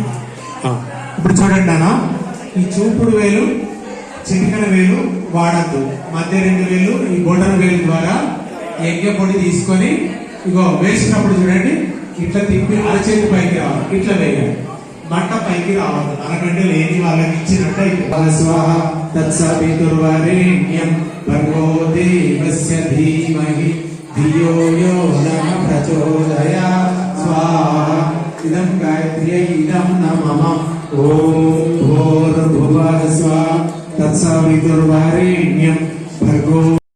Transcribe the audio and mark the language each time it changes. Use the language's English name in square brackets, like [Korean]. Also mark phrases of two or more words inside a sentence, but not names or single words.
[Telugu] ఇప్పుడు చూడండి నాన్న, ఈ చూపుడు వేలు చిటికన వేలు వాడద్దు, మధ్య రెండు వేలు ఈ బొటన వేలు ద్వారా యజ్ఞ పొడి తీసుకొని ఇగో వేసినప్పుడు చూడండి ఇట్లా తిప్పి అరచేతి పైకి రావాలి, ఇట్లా వేయాలి, మంట పైకి రావాలి. అనకంటే లేని వాళ్ళకి ఇచ్చినట్టు [Sanskrit] స్వాహ తత్సవితుర్వరేణ్యం భర్గో దేవస్య ధీమహి ధియో యో నః ప్రచోదయాత్ स्वाहा इदं गायत्र्यै इदं न मम ॐ भूर्भुवः स्वः तत्सवितुर्वरेण्यं भर्गो